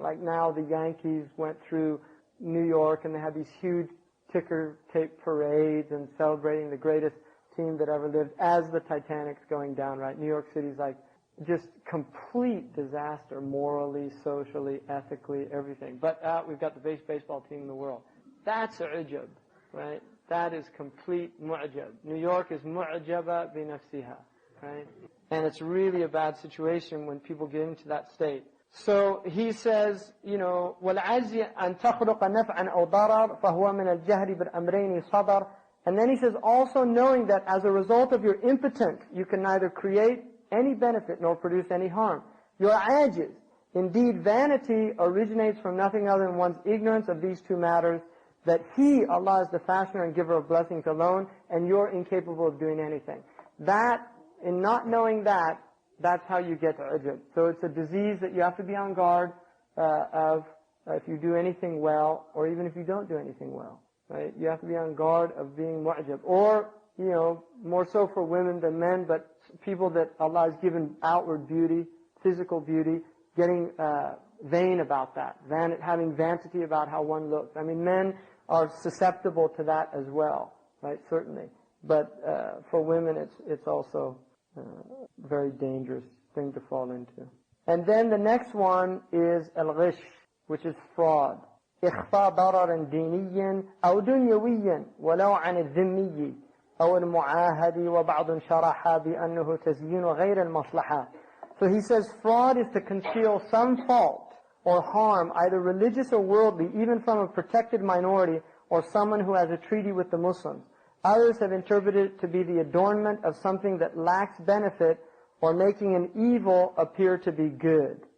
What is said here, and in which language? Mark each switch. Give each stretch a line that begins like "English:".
English: Like now the Yankees went through New York, and they had these huge ticker tape parades and celebrating the greatest team that ever lived as the Titanic's going down, right? New York City's just complete disaster, morally, socially, ethically, everything. But we've got the best baseball team in the world. That's ujub, right? That is complete mu'jab. New York is
Arabic: mu'jaba bi nafsiha,
English: right? And it's really a bad situation when people get into that state. So he says,
Arabic: وَالْعَجْزِ أَن تَخْلُقَ نَفْعًا أَوْ ضَرَرًا فَهُوَ مِنَ الْجَهْلِ بِالْأَمْرَيْنِ صَدَرًا.
English: And then he says, also knowing that as a result of your impotence, you can neither create any benefit nor produce any harm. Your ajiz. Indeed, vanity originates from nothing other than one's ignorance of these two matters, that He, Allah, is the fashioner and giver of blessings alone, and you're incapable of doing anything. That, in not knowing that, that's how you get to ujub. So it's a disease that you have to be on guard of if you do anything well, or even if you don't do anything well. Right? You have to be on guard of being mu'jab. Or, more so for women than men, but people that Allah has given outward beauty, physical beauty, getting vain about that, having vanity about how one looks. Men are susceptible to that as well, right? Certainly. But for women, it's also a very dangerous thing to fall into. And then the next one is al-ghish, which is fraud.
Arabic: إخفاء ضرر ديني أو دنيوي ولو عن الذمي أو المعاهد وبعض شرح بأنه تزيين غير المصلحة.
English: So he says fraud is to conceal some fault or harm, either religious or worldly, even from a protected minority or someone who has a treaty with the Muslims. Others have interpreted it to be the adornment of something that lacks benefit or making an evil appear to be good.